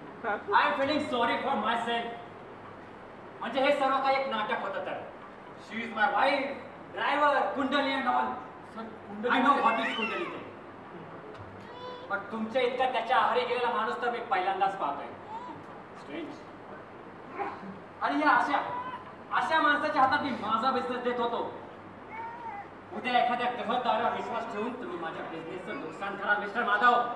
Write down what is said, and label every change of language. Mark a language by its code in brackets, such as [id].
[en] I'm feeling sorry for myself. [mr] म्हणजे हे सर्व काही एक नाटक होतं तर. [en] She is my wife, driver, kundli and all. I know what is kundli ते. [mr] पण तुमच्या इतका त्याच्या आहारी गेलेला माणूस तर मी पहिल्यांदाच पाहतोय. [en] Strange. [mr] आणि या अशा माणसाच्या हातात मी माझा बिझनेस देत होतो. उद्या एखाद्या ग्रहताऱ्यावर विश्वास ठेवून तुम्ही माझ्या बिझनेसचं नुकसान कराल मिस्टर माधव.